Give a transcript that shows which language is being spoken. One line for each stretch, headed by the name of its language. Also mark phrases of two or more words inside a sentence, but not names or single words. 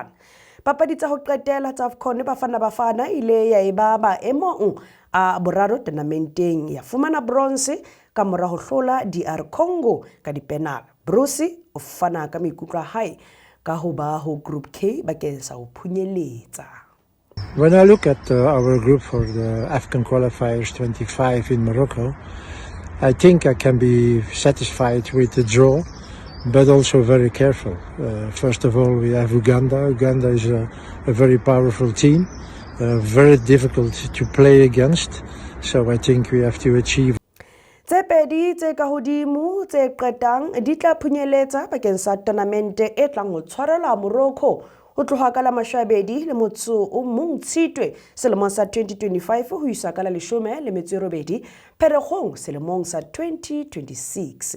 Southern Sotho: Papadi tsa ho qetela tsa AFCON Bafana ile ya eba maemong a boraro tournamenteng ya fumana bronze ka mora ho hlola DR Congo ka dipenal. Bruce o fana ka maikutlo a hae ka ho ba ho group K bakeng sa ho phunyeletsa.
English: When I look at our group for the African qualifiers 25 in Morocco, I think I can be satisfied with the draw, but also very careful. First of all, we have Uganda. Uganda is a very powerful team, very difficult to play against. So I think we have to achieve.
Southern Sotho: Tse pedi tse ka hodimo tse qetang di tla phunyeletsa bakeng sa tournament e tlang ho tshwarelwa Morocco ho tloha ka la 20 le motso o mong Tshitwe selemong sa 2025 ho isa ka la 18 Pherekgong selemong sa 2026.